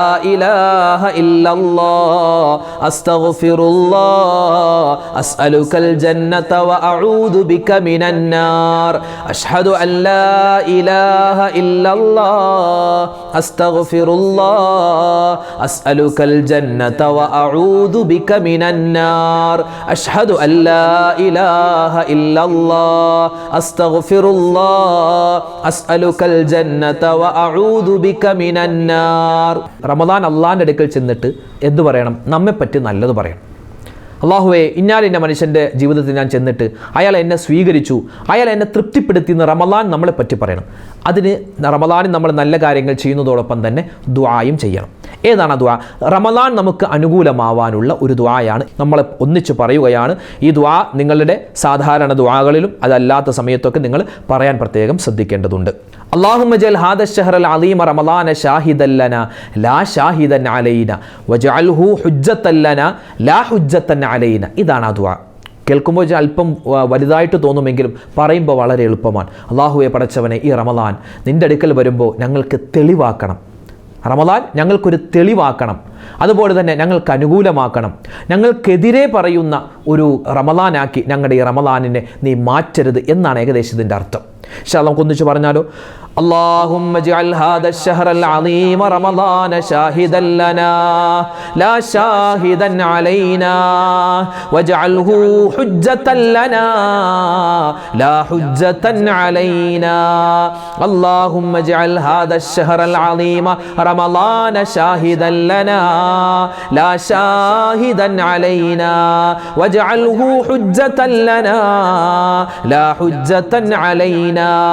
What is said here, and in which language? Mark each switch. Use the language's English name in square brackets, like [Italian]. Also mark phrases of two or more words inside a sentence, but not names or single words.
[Arabic] إله إلا الله أستغفر الله أسألك الجنة وأعوذ بك من النار أشهد أن لا إله إلا الله أستغفر الله أسألك الجنة وأعوذ بك من النار أشهد أن لا إله إلا الله أستغفر الله أسألك الجنة وأعوذ بك من النار. [Malayalam] റമദാൻ അള്ളാഹിൻ്റെ അടുക്കൽ ചെന്നിട്ട് എന്ത് പറയണം? നമ്മെപ്പറ്റി നല്ലത് പറയണം. അള്ളാഹുവേ, ഇന്നാലിൻ്റെ മനുഷ്യൻ്റെ ജീവിതത്തിൽ ഞാൻ ചെന്നിട്ട് അയാൾ എന്നെ സ്വീകരിച്ചു, അയാൾ എന്നെ തൃപ്തിപ്പെടുത്തി എന്ന് റമദാൻ നമ്മളെ പറ്റി പറയണം. അതിന് റമദാനിൽ നമ്മൾ നല്ല കാര്യങ്ങൾ ചെയ്യുന്നതോടൊപ്പം തന്നെ ദുആയും ചെയ്യണം. ഏതാണ് ദുആ? റമദാൻ നമുക്ക് അനുകൂലമാവാനുള്ള ഒരു ദുആയാണ്. നമ്മൾ ഒന്നിച്ച് പറയുകയാണ്. ഈ ദുആ നിങ്ങളുടെ സാധാരണ ദുആകളിലും അതല്ലാത്ത സമയത്തൊക്കെ നിങ്ങൾ പറയാൻ പ്രത്യേകം ശ്രദ്ധിക്കേണ്ടതുണ്ട്. [Arabic] اللهم اجعل هذا الشهر العظيم رمضان شاهدا لنا لا شاهدا علينا واجعله حجة لنا لا حجة علينا. [Malayalam] ഇതാണ് ആ ദുആ. കേൾക്കുമ്പോൾ അല്പം വലുതായിട്ട് തോന്നുമെങ്കിലും പറയുമ്പോൾ വളരെ എളുപ്പമാണ്. അള്ളാഹുവെ പടച്ചവനെ, ഈ റമദാൻ നിൻ്റെ അടുക്കൽ വരുമ്പോൾ ഞങ്ങൾക്ക് തെളിവാക്കണം. റമദാൻ ഞങ്ങൾക്കൊരു തെളിവാക്കണം. അതുപോലെ തന്നെ ഞങ്ങൾക്ക് അനുകൂലമാക്കണം. ഞങ്ങൾക്കെതിരെ പറയുന്ന ഒരു റമദാനാക്കി ഞങ്ങളുടെ ഈ റമദാനിനെ നീ മാറ്റരുത് എന്നാണ് ഏകദേശം ഇതിൻ്റെ അർത്ഥം. നമുക്ക് ഒന്നിച്ച് പറഞ്ഞാലോ? [Arabic] اللهم اجعل هذا الشهر العظيم رمضان شاهدا لنا لا شاهدا علينا واجعله حجة لنا لا حجة علينا. اللهم اجعل هذا الشهر العظيم رمضان شاهدا لنا لا شاهدا علينا واجعله حجة لنا لا حجة علينا.